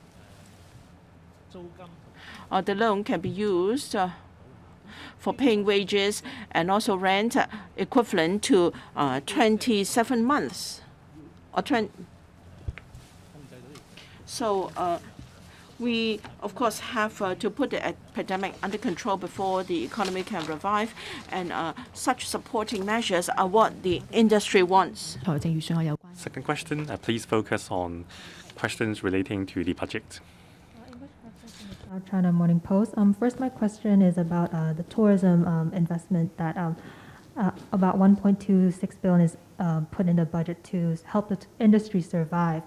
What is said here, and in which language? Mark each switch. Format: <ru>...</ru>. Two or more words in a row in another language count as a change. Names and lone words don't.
<en>The loan can be used for paying wages and also rent equivalent to 27 months. So we, of course, have to put the epidemic under control before the economy can revive, and such supporting measures are what the industry wants.</en> <yue>財政預算案有關。</yue> <en>Second question, please focus on questions relating to the budget. South China Morning Post. First, my question is about the tourism investment that about 1.26 billion is put in the budget to help the industry survive.</en>